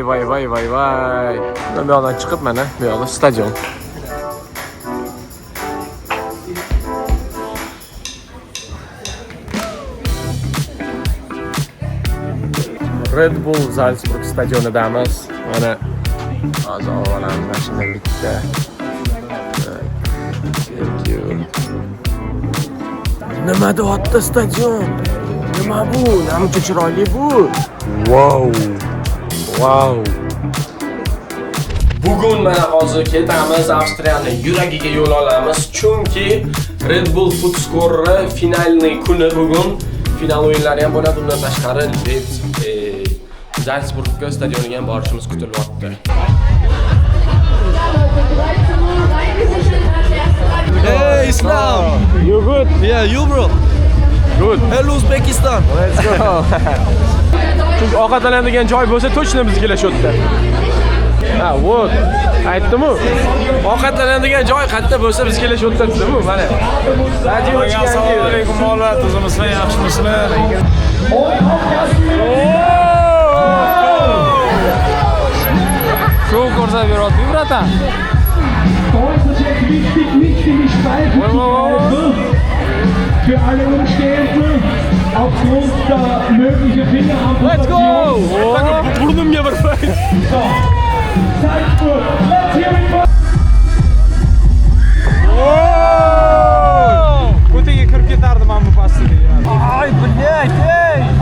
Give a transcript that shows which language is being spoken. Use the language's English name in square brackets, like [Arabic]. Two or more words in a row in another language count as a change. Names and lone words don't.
[Uzbek] Bu yoqdan chiqib mana bu yoqda stadion. Red Bull Zalsburg stadionidamiz. Mana hozir olamiz mashina bitta. [English] Thank you. [Uzbek] Nima deyapti stadion? Nima bu? Nima chiroyli bu? Wow. Bugun mana hozir ketamiz Avstriyani yuragiga yo'l olamiz, chunki Red Bull Footscore finalning kuni bugun. Final o'yinlari ham bo'ladi, undan tashqari Zalsburg stadioniga ham borishimiz kutilyapti. [English] Hey, Islam. You good? Yeah, you bro. Good. Hello, Uzbekistan. Let's go. [Uzbek] Chunki ovqatlanadigan joy bo'lsa, точно biz kelashyapti. Ha, вот. Aytdim-ku. Ovqatlanadigan joy qayerda bo'lsa biz kelashyapti dedim-ku, mana. Assalomu alaykum bolalar, tuzimizlar, yaxshimisizlar? Show ko'rsatib beryapti, bratan. [German] Für alle Umstehenden aufgrund der möglichen [English] Let's go! [Uzbek] Burnimga bir fayt. [English] Salzburg, let's hear it for... [Uzbek] Ko'taga kirib ketardim men bu pastda. Ay, blять, ey!